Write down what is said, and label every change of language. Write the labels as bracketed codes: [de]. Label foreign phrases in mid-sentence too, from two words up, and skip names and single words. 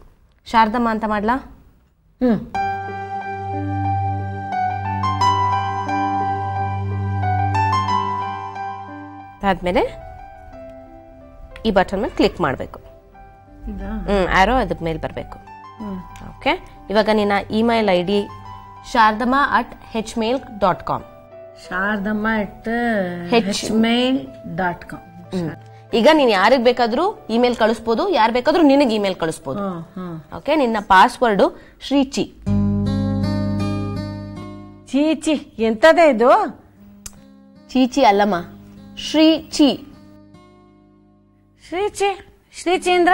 [kn] ಶಾರದಮ್ಮ ಅಂತ ಮಾಡ್ಲಾ? ಅದಾದ್ಮೇಲೆ ಈ ಬಟನ್ ಮೇಲೆ ಕ್ಲಿಕ್ ಮಾಡಬೇಕು. ಆರೋ ಅದಕ್ಕೆ ಮೇಲೆ ಬರಬೇಕು. ಓಕೆ, ಇವಾಗ ನಿನ್ನ [en] email ID [kn] shardama@hmail.com. shardama@hmail.com. ಈಗ ನೀನು ಯಾರಿಗೆ ಬೇಕಾದ್ರೂ ಇಮೇಲ್ ಕಳಿಸ್ಬೋದು, ಯಾರು ಬೇಕಾದ್ರೂ ನಿನಗೆ ಇಮೇಲ್ ಕಳಿಸ್ಬೋದು. ಓಕೆ, ನಿನ್ನ ಪಾಸ್ವರ್ಡು ಶ್ರೀಚಿ. ಚೀಚಿ ಎಂತದೇ ಇದು? ಚೀಚಿ ಅಲ್ಲಮ್ಮ, ಶ್ರೀಚಿ. ಶ್ರೀಚಿ ಅಂದ್ರ?